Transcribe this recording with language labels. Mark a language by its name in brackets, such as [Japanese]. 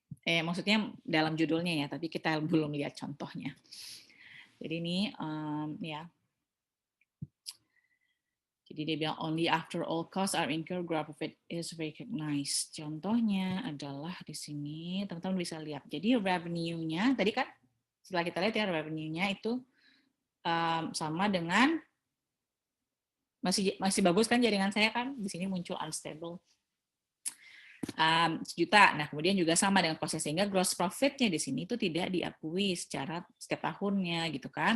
[Indonesian] Maksudnya dalam judulnya ya, tapi kita belum lihat contohnya. Jadi ini ya. Jadi dia bilang [English] only after all costs are incurred gross profit is recognized. [Indonesian] Contohnya adalah di sini teman-teman bisa lihat. Jadi revenue-nya tadi kan setelah kita lihat ya revenue-nya itu sama dengan masih bagus kan jaringan saya kan, di sini muncul unstable. 1 juta. Nah, kemudian juga sama dengan proses, sehingga gross profit-nya di sini itu tidak diakui secara setiap tahunnya gitu kan.